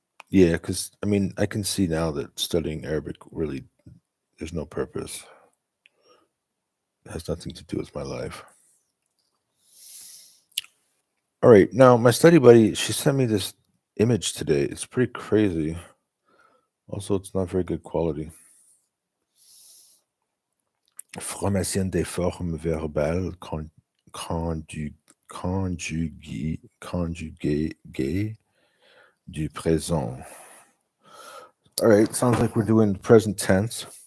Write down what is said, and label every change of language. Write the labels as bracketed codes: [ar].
[en] Yeah, because I mean, I can see now that studying Arabic really there's no purpose. It has nothing to do with my life. All right, now my study buddy, she sent me this image today. It's pretty crazy. Also, it's not very good quality. [fr] Formation des formes verbales conjuguées du présent. [en] All right, sounds like we're doing present tense.